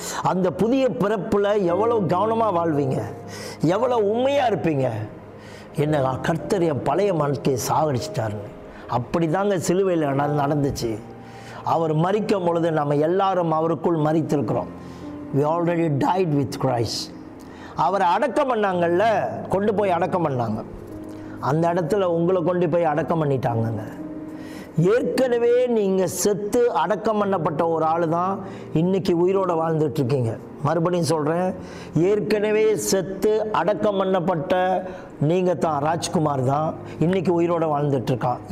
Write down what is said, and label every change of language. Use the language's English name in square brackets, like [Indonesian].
[Tamil] அந்த புதிய பிறப்பில் எவ்வளோ கவனமாக வாழ்வீங்க, எவ்வளோ உண்மையாக இருப்பீங்க. என்ன கர்த்தர் என் பழைய மனத்தை சாகடிச்சிட்டாருன்னு. அப்படி தாங்க சிலுவையில் நடந்துச்சு. அவர் மரிக்கும் பொழுது நம்ம எல்லாரும் அவருக்குள் மரித்திருக்கிறோம். [English] we already died with Christ. [Tamil] அவரை அடக்கம் பண்ணாங்கல்ல, கொண்டு போய் அடக்கம் பண்ணாங்க. அந்த இடத்துல உங்களை கொண்டு போய் அடக்கம் பண்ணிட்டாங்கங்க. ஏற்கனவே நீங்கள் செத்து அடக்கம் பண்ணப்பட்ட ஒரு ஆள் தான் இன்றைக்கி உயிரோடு வாழ்ந்துட்டுருக்கீங்க. மறுபடியும் சொல்கிறேன், ஏற்கனவே செத்து அடக்கம் பண்ணப்பட்ட நீங்கள் தான், ராஜ்குமார் தான் இன்றைக்கி உயிரோடு வாழ்ந்துட்டுருக்கான்.